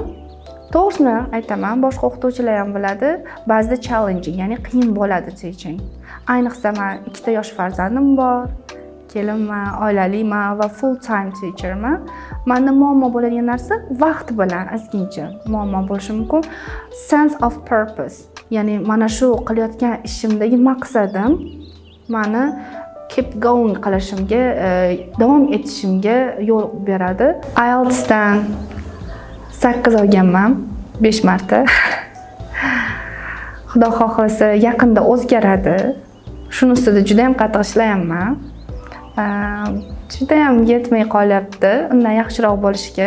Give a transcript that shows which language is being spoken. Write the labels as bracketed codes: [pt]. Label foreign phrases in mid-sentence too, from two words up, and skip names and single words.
[uz] To'g'risini aytaman, boshqa o'qituvchilar ham biladi, ba'zida challenging, ya'ni qiyin bo'ladi teaching. Ayniqsa men 2 yosh farzandim bor, kelinman, oilaliman va [en] full time teacherman. [uz] Menda muammo bo'ladigan narsa vaqt bilan ozgincha muammo bo'lishi mumkin. [en] Sense of purpose, [uz] ya'ni mana shu qilayotgan ishimdagi maqsadim meni [en] keep going [uz] qilishimga, davom etishimga yo'l beradi. IELTS dan 8 olganman 5 marta. Xudo xohlasa yaqinda o'zgaradi. Shuni ustida juda ham qattiq ishlayapman. Juda ham yetmay qolyapti, undan yaxshiroq bo'lishga.